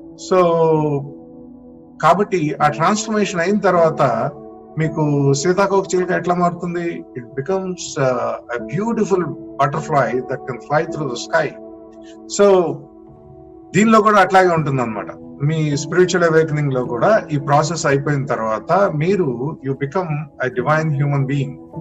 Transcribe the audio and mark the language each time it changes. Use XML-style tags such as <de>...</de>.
<te>So కాబట్టి ఆ transformation అయిన తర్వాత మీకు సీతాకోక చిలుక ఎట్లా మారుతుంది?</te> <en>It becomes a beautiful butterfly that can fly through the sky.</en> <te>So దీనిలో కూడా అట్లాగే ఉంటుంది అనమాట. మీ స్పిరిచువల్ అవేకనింగ్ లో కూడా ఈ ప్రాసెస్ అయిపోయిన తర్వాత మీరు</te> <en>You become a divine human being.</en>